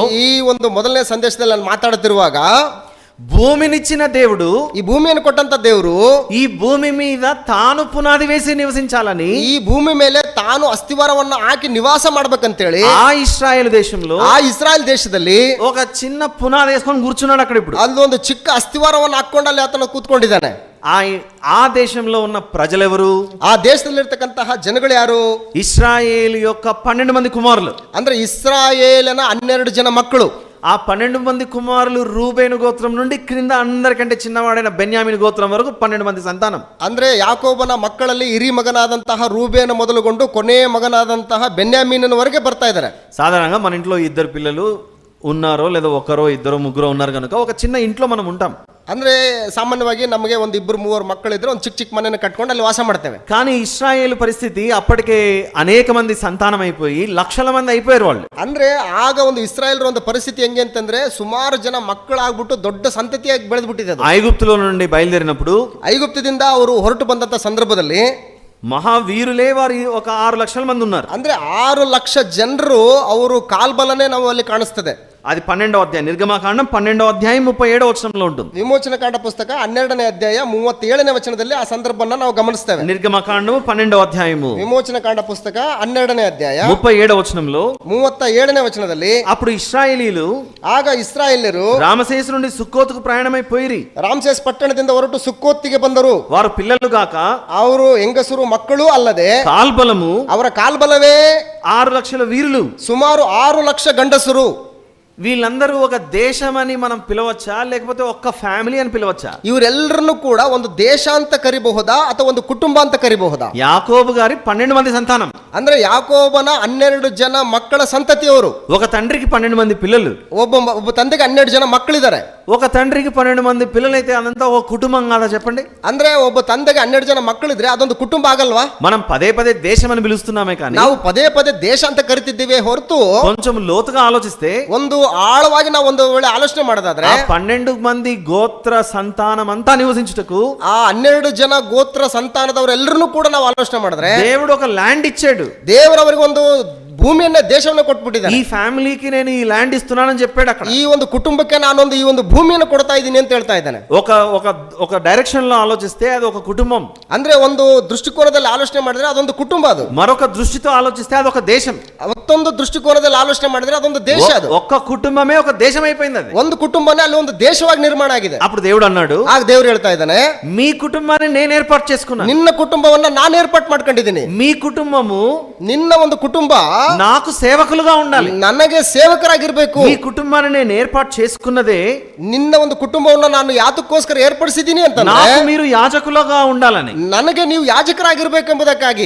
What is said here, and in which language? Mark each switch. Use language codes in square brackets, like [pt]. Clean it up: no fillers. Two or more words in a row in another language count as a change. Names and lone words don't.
[kn] ಈ ಒಂದು ಮೊದಲನೇ ಸಂದೇಶದಲ್ಲಿ ನಾನು ಮಾತಾಡುತ್ತಿರುವಾಗ [te] భూమినిచ్చిన దేవుడు, [kn] ಈ ಭೂಮಿಯನ್ನು ಕೊಟ್ಟಂತ ದೇವರು [te] ఈ భూమి మీద తాను పునాది వేసి నివసించాలని, [kn] ಈ ಭೂಮಿ ಮೇಲೆ ತಾನು ಅಸ್ಥಿವಾರವನ್ನು ಹಾಕಿ ನಿವಾಸ ಮಾಡ್ಬೇಕಂತೇಳಿ [te] ఆ ఇశ్రాయేలు దేశంలో [kn] ಆ ಇಸ್ರಾಯೇಲ್ ದೇಶದಲ್ಲಿ [te] ఒక చిన్న పునాది వేసుకొని కూర్చున్నాడు అక్కడ. ఇప్పుడు [kn] ಅಲ್ಲೊಂದು ಚಿಕ್ಕ ಅಸ್ಥಿವಾರವನ್ನು ಹಾಕೊಂಡು ಅಲ್ಲಿ ಆತನ ಕೂತ್ಕೊಂಡಿದ್ದಾನೆ. [te] ఆ దేశంలో ఉన్న ప్రజలెవరు? [kn] ಆ ದೇಶದಲ್ಲಿರ್ತಕ್ಕಂತಹ ಜನಗಳು ಯಾರು? [te] ఇశ్రాయేలు యొక్క 12 మంది కుమారులు. [kn] ಅಂದ್ರೆ ಇಸ್ರಾಯೇಲನ 12 ಜನ ಮಕ್ಕಳು. [te] ఆ 12 మంది కుమారులు రూబేను గోత్రం నుండి క్రింద అందరికంటే చిన్నవాడైన బెన్యామిన్ గోత్రం వరకు 12 మంది సంతానం. [kn] ಅಂದ್ರೆ ಯಾಕೋಬನ ಮಕ್ಕಳಲ್ಲಿ ಹಿರಿ ಮಗನಾದಂತಹ ರೂಬೇನ ಮೊದಲುಗೊಂಡು ಕೊನೆಯ ಮಗನಾದಂತಹ ಬೆನ್ಯಾಮೀನವರೆಗೆ ಬರ್ತಾ ಇದ್ದಾರೆ. [te] సాధారణంగా మన ఇంట్లో ఇద్దరు పిల్లలు ఉన్నారో లేదా ఒకరో ఇద్దరు ముగ్గురో ఉన్నారు కనుక ఒక చిన్న ఇంట్లో మనం ఉంటాం. [kn] ಅಂದ್ರೆ ಸಾಮಾನ್ಯವಾಗಿ ನಮಗೆ ಒಂದು 2-3 ಮಕ್ಕಳಿದ್ರೆ ಒಂದು ಚಿಕ್ಕ ಮನೆಯನ್ನು ಕಟ್ಕೊಂಡು ಅಲ್ಲಿ ವಾಸ ಮಾಡ್ತೇವೆ. [te] కానీ ఇశ్రాయేలు పరిస్థితి అప్పటికే అనేక మంది సంతానం అయిపోయి లక్షల మంది అయిపోయారు వాళ్ళు. [kn] ಅಂದ್ರೆ ಆಗ ಒಂದು ಇಸ್ರಾಯೇಲ್ರ ಒಂದು ಪರಿಸ್ಥಿತಿ ಹೆಂಗೆ ಅಂತಂದ್ರೆ ಸುಮಾರು ಜನ ಮಕ್ಕಳಾಗ್ಬಿಟ್ಟು ದೊಡ್ಡ ಸಂತತಿಯಾಗಿ ಬೆಳೆದ್ಬಿಟ್ಟಿದೆ. [te] ఐగుప్తులో నుండి బయలుదేరినప్పుడు, [kn] ಐಗುಪ್ತದಿಂದ ಅವರು ಹೊರಟು ಬಂದಂತ ಸಂದರ್ಭದಲ್ಲಿ [te] మహావీరులే వారి ఒక 6 లక్షల మంది ఉన్నారు. [kn] ಅಂದ್ರೆ 6 ಲಕ್ಷ ಜನರು ಅವರು ಕಾಲ್ಬಲನೆ ನಾವು ಅಲ್ಲಿ ಕಾಣಿಸ್ತದೆ. [te] అది 12వ అధ్యాయం, నిర్గమకాండం 12వ అధ్యాయం 37వ వచనంలో ఉంటుంది. [kn] ವಿಮೋಚನಕಾಂಡ ಪುಸ್ತಕ 12ನೇ ಅಧ್ಯಾಯ 37ನೇ ವಚನದಲ್ಲಿ ಆ ಸಂದರ್ಭವನ್ನ ನಾವು ಗಮನಿಸ್ತೇವೆ. [te] నిర్గమకాండం 12వ అధ్యాయము [kn] ವಿಮೋಚನಕಾಂಡ ಪುಸ್ತಕ 12ನೇ ಅಧ್ಯಾಯ [te] 37వ వచనంలో, [kn] 37ನೇ వచನದಲ್ಲಿ, [te] అప్పుడు ఇశ్రాయేలీలు [kn] ಆಗ ಇಸ್ರಾಯೇಲ್ಯರು [te] రామసేసు నుండి సుక్కోతుకు ప్రయాణమైపోయిరి. [kn] ರಾಮಸೇಸ್ ಪಟ್ಟಣದಿಂದ ಹೊರಟು ಸುಕ್ಕೋತಿಗೆ ಬಂದರು. [te] వారు పిల్లలు గాక [kn] ಅವರು ಹೆಂಗಸರು ಮಕ್ಕಳು ಅಲ್ಲದೆ [te] కాల్బలము [kn] ಅವರ ಕಾಲ್ಬಲವೇ [te] 6 లక్షల వీరులు, [kn] ಸುಮಾರು 6 ಲಕ್ಷ ಗಂಡಸರು. [te] వీళ్ళందరూ ఒక దేశం అని మనం పిలవచ్చా లేకపోతే ఒక్క ఫ్యామిలీ అని పిలవచ్చా? [kn] ಇವರೆಲ್ಲರನ್ನು ಕೂಡ ಒಂದು ದೇಶ ಅಂತ ಕರಿಬಹುದಾ ಅಥವಾ ಒಂದು ಕುಟುಂಬ ಅಂತ ಕರಿಬಹುದಾ? [te] యాకోబు గారి 12 మంది సంతానం. [kn] ಅಂದ್ರೆ ಯಾಕೋಬನ 12 ಜನ ಮಕ್ಕಳ ಸಂತತಿಯವರು. [te] ఒక తండ్రికి 12 మంది పిల్లలు, [kn] ಒಬ್ಬ ತಂದೆಗೆ 12 ಜನ ಮಕ್ಕಳಿದ್ದಾರೆ. [te] ఒక తండ్రికి 12 మంది పిల్లలైతే అదంతా ఒక కుటుంబం కాదా చెప్పండి? [kn] ಅಂದ್ರೆ ಒಬ್ಬ ತಂದೆಗೆ 12 ಜನ ಮಕ್ಕಳಿದ್ರೆ ಅದೊಂದು ಕುಟುಂಬ ಆಗಲ್ವಾ? [te] మనం పదే పదే దేశం అని పిలుస్తున్నామే కానీ [kn] ನಾವು ಪದೇ ಪದೇ ದೇಶ ಅಂತ ಕರಿತಿದ್ದೀವಿ ಹೊರತು [te] కొంచెం లోతుగా ఆలోచిస్తే [kn] ಒಂದು ಆಳವಾಗಿ ನಾವು ಒಂದು ವೇಳೆ ಆಲೋಚನೆ ಮಾಡೋದಾದ್ರೆ [te] ఆ 12 మంది గోత్ర సంతానం అంతా నివసించుటకు [kn] ಆ 12 ಜನ ಗೋತ್ರ ಸಂತಾನದವರೆಲ್ಲರನ್ನೂ ಕೂಡ ನಾವು ಆಲೋಚನೆ ಮಾಡಿದ್ರೆ [te] దేవుడు ఒక ల్యాండ్ ఇచ్చాడు. [kn] ದೇವರವರಿಗೆ ಒಂದು ಭೂಮಿಯನ್ನ ದೇಶವನ್ನ ಕೊಟ್ಬಿಟ್ಟಿದ್ದಾರೆ. [te] ఈ ఫ్యామిలీకి నేను ఈ ల్యాండ్ ఇస్తున్నానని చెప్పాడు అక్కడ. [kn] ಈ ಒಂದು ಕುಟುಂಬಕ್ಕೆ ನಾನೊಂದು ಈ ಒಂದು ಭೂಮಿಯನ್ನು ಕೊಡ್ತಾ ಇದ್ದೀನಿ ಅಂತ ಹೇಳ್ತಾ ಇದ್ದಾನೆ. [te] ఒక ఒక ఒక డైరెక్షన్ లో ఆలోచిస్తే అది ఒక కుటుంబం. [kn] ಅಂದ್ರೆ ಒಂದು ದೃಷ್ಟಿಕೋನದಲ್ಲಿ ಆಲೋಚನೆ ಮಾಡಿದ್ರೆ ಅದೊಂದು ಕುಟುಂಬ, ಅದು [te] మరొక దృష్టితో ఆలోచిస్తే అది ఒక దేశం. [kn] ಮತ್ತೊಂದು ದೃಷ್ಟಿಕೋನದಲ್ಲಿ ಆಲೋಚನೆ ಮಾಡಿದ್ರೆ ಅದೊಂದು ದೇಶ. ಅದು [te] ఒక్క కుటుంబమే ఒక దేశం అయిపోయింది. అది [kn] ಒಂದು ಕುಟುಂಬನೇ ಅಲ್ಲಿ ಒಂದು ದೇಶವಾಗಿ ನಿರ್ಮಾಣ ಆಗಿದೆ. [te] అప్పుడు దేవుడు అన్నాడు, [kn] ಆಗ ದೇವರು ಹೇಳ್ತಾ ಇದ್ದಾನೆ, [te] మీ కుటుంబాన్ని నేను ఏర్పాటు చేసుకున్నాను. [kn] ನಿನ್ನ ಕುಟುಂಬವನ್ನ ನಾನು ಏರ್ಪಾటు ಮಾಡ್ಕೊಂಡಿದ್ದೀನಿ. [te] మీ కుటుంబము [kn] ನಿನ್ನ ಒಂದು ಕುಟುಂಬ [te] నాకు సేవకులుగా ఉండాలి. [kn] ನನಗೆ ಸೇವಕರಾಗಿರ್ಬೇಕು. [te] మీ కుటుంబాన్ని నేను ఏర్పాటు చేసుకున్నదే [kn] ನಿನ್ನ ಒಂದು ಕುಟುಂಬವನ್ನ ನಾನು ಯಾತಕ್ಕೋಸ್ಕರ ಏರ್ಪಡಿಸಿದ್ದೀನಿ ಅಂತ, [te] నాకు మీరు యాజకులుగా ఉండాలని, [kn] ನನಗೆ ನೀವು ಯಾಜಕರಾಗಿರ್ಬೇಕೆಂಬುದಕ್ಕಾಗಿ.